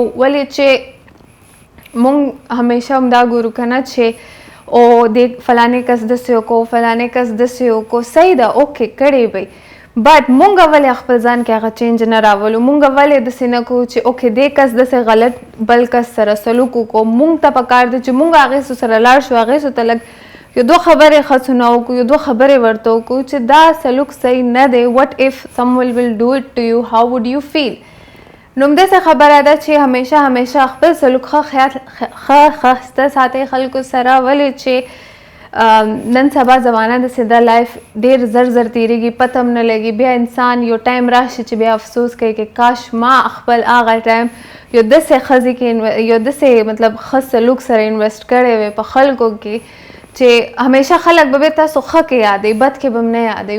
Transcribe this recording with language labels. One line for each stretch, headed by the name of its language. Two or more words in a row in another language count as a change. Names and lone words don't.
Pashto: ولې چې مونږ همیشه هم دا ګورو کنه چې او د فلانه کس داسې وکړو فلانه کس داسې وکړو صحیح ده اوکې کړی وی بټ مونږ ولې خپل ځان کې هغه چینج نه راولو. مونږ ولې داسې نه کوو چې اوکې دې کس داسې غلط بل کس سره سلوک وکړو. مونږ ته پکار دی چې مونږ هغې سره لاړ شو هغې سو ته لږ یو دو خبرې ښه وکړو یو دو خبرې ورته وکړو چې دا سلوک صحیح نه دی.
English: what if someone will do it to you how would you feel.
Pashto: نو همداسې خبره ده چې همیشه خپل سلوک ښه ساتئ خلکو سره. ولې چې نن سبا زمانه داسې ده لایف ډېر زر تیریږي پته هم نه لګي. بیا انسان یو ټایم راشي چې بیا افسوس کوي چې کاش ما خپل هغه ټایم یو داسې ښځې کې یو داسې مطلب ښه سلوک سره انویسټ کړی وی په خلکو کې چې همیشه خلک به تاسو ښه کې یادوي بد کې به هم نه یادوي.